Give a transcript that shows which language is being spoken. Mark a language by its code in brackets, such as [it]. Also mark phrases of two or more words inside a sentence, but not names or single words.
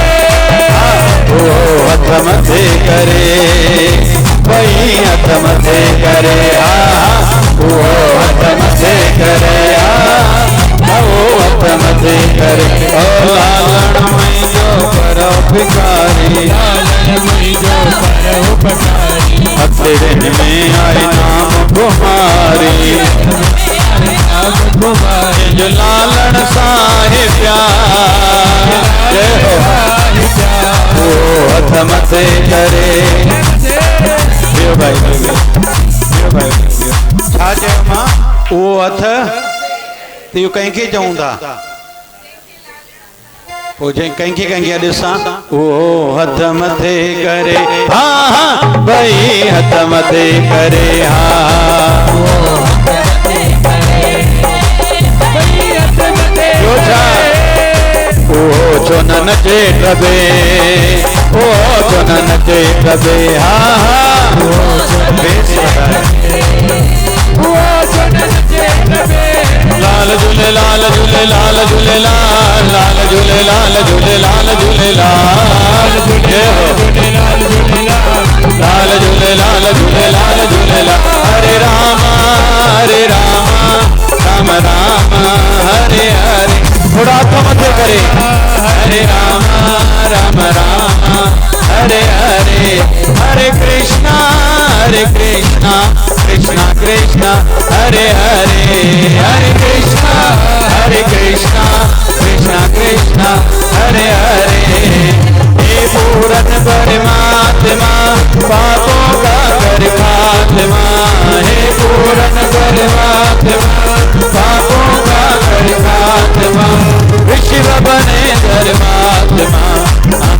[sd] ओ हथ मथे करे भई हथ मथे करे ओ हथ मथे करे ओ हथ मथे करे ओ लालण मुंहिंजो परोपकारी लालण मुंहिंजो परोपकारी हथड़िन में आए [hi] नाम तुम्हारी नाम तुम्हारे [sd] जो लालण साहे प्यार [hi] जय हो [sd] ओ हथ मथे करे बियो भाई बियो भाई छा चयो मां उहो हथ त इहो कंहिंखे चऊं था पोइ जंहिं कंहिंखे ॾिसां उहो हथ मथे करे हा हा भई हथ मथे करे हा ॿियो छा ओहो छो न नचे टबे ओ छो न नचे टबे हा हा बेस लाल झूलेलाल झूलेलाल झूलेलाल लाल झूलेलाल झूलेलाल झूलेलाल [hi] जय हो [sd] लाल झूलेलाल झूलेलाल झूलेलाल हरे राम राम राम हरे हरे [hi] थोड़ा हाथ [sd] मथे करे हरे राम राम राम हरे हरे हरे कृष्णा कृष्णा कृष्णा हरे हरे हरे कृष्णा कृष्णा [hi] कृष्णा हरे हरे हे पूरन परमात्मा पापों का कर खात्मा हे पूरन परमात्मा पापों का कर खात्मा विश्व बने धर्मात्मा हम